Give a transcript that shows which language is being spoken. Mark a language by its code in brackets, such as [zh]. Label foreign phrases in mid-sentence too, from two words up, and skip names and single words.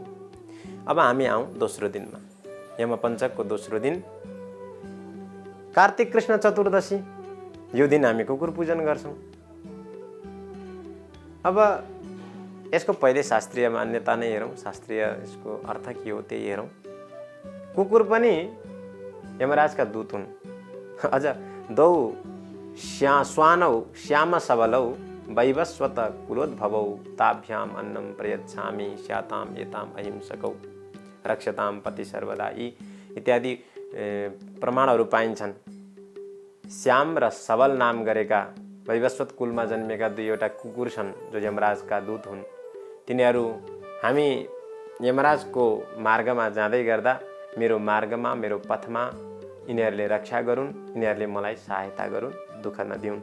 [ne] अब हामी आउँ दोस्रो दिनमा, यमपञ्चकको दोस्रो दिन कार्तिक कृष्ण चतुर्दशी। यो दिन हामी कुकुर पूजन गर्छौँ। अब यसको पहिले शास्त्रीय मान्यता नै हेरौँ, शास्त्रीय यसको अर्थ के हो त्यही हेरौँ। कुकुर पनि यमराजका दूत हुन्। [sa] अझ दौ स्वानौ श्याम सबलौ वैवस्वत कुलोद्भवौ ताभ्याम अन्नम प्रयच्छामि स्याताम एताम अहिंसकौ रक्षताम पति सर्वदा [ne] यी इत्यादि प्रमाणहरू पाइन्छन्। श्याम र सबल नाम गरेका वैवस्वत कुलमा जन्मेका दुईवटा कुकुर छन् जो यमराजका दूत हुन्। तिनीहरू हामी यमराजको मार्गमा जाँदै गर्दा मेरो मार्गमा मेरो पथमा यिनीहरूले रक्षा गरून्, यिनीहरूले मलाई सहायता गरून्, दुःख नदिउन्।